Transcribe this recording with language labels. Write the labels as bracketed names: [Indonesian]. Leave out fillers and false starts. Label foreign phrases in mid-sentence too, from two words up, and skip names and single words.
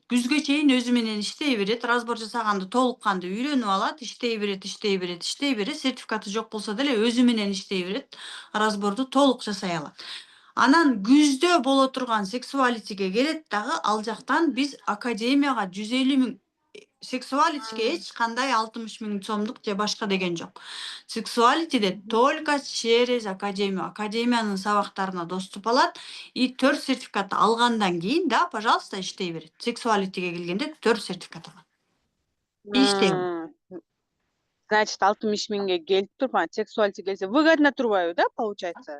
[Kyrgyz] Күзгө чейин өзү менен иштей берет, разбор жасаганды толук кандуу үйрөнүп алат, иштей берет, сертификаты жок болсо деле өзү менен иштей берет, разборду толук жасай алат. Анан күздө боло турган сексуалитиге келет дагы, ал жактан биз академияга 150 миң сексуалитиге эч кандай 60 миң сомдук же башка деген жок. [Russian] Сексуалитиде только через академию. [Kyrgyz] Академиянын сабактарына доступ алат и 4 сертификат алгандан кийин, да, пожалуйста, иштей берет. Сексуалитиге келгенде 4 сертификат алат. Иштей берет. Значит, 60 миңге келип туруп, сексуалити келсе выгодно турбайбы да, получается?